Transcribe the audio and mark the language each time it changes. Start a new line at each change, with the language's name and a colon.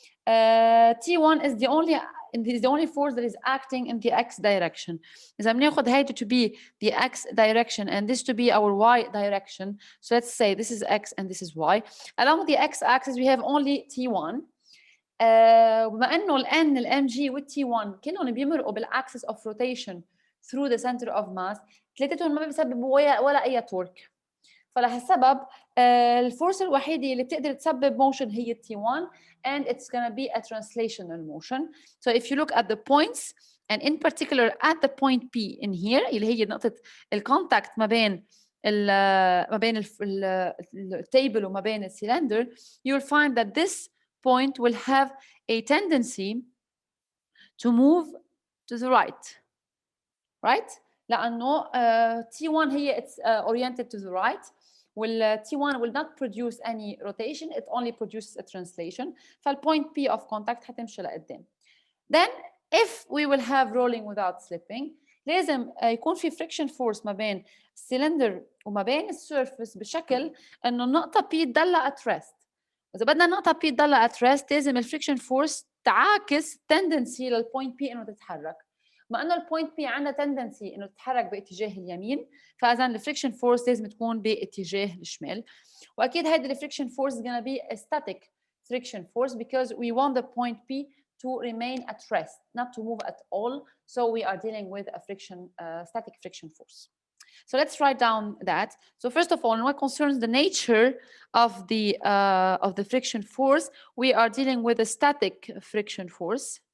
English: T1 is the only force that is acting in the x direction.
Arabic: إذا بناخد هيدا
English: to be the x direction and this to be our y direction. So let's say this is x and this is y. Along the x-axis we have only T1.
Arabic: بما انه ال N, ال mg وال T1 كلهم بيمرقوا بالاكسس
English: of rotation through the center of mass,
Arabic: ثلاثتهم ما بيسببوا ولا اي تورك. فلهالسبب الفورس الوحيده اللي بتقدر تسبب موشن هي T1,
English: and it's going to be a translational motion. So if you look at the points, and in particular at the point P in here,
Arabic: اللي هي نقطه الكونتاكت ما بين التيبل وما بين السيلندر,
English: you'll find that this point will have a tendency to move to the right?
Arabic: لأنه T1 هي
English: it's oriented to the right. T1 will not produce any rotation, it only produces a translation.
Arabic: فالpoint P of contact حتمشي لقدام.
English: Then if we will have rolling without slipping,
Arabic: لازم يكون في friction force ما بين السلندر وما بين السيرفس بشكل انه النقطة P تضل at rest. إذا بدنا النقطة P تضل at rest لازم الفريكشن فورس تعاكس tendency للpoint P انه تتحرك. ما انه البوينت بي عندها تندنسي انه تتحرك باتجاه اليمين، فاذا الفريكشن فورس لازم تكون باتجاه الشمال. واكيد هيدي الفريكشن فورس
English: is going to be a static friction force because we want the point P to remain at rest, not to move at all. So we are dealing with a static friction force. So let's write down that. So first of all, in what concerns the nature of the friction force, we are dealing with a static friction force.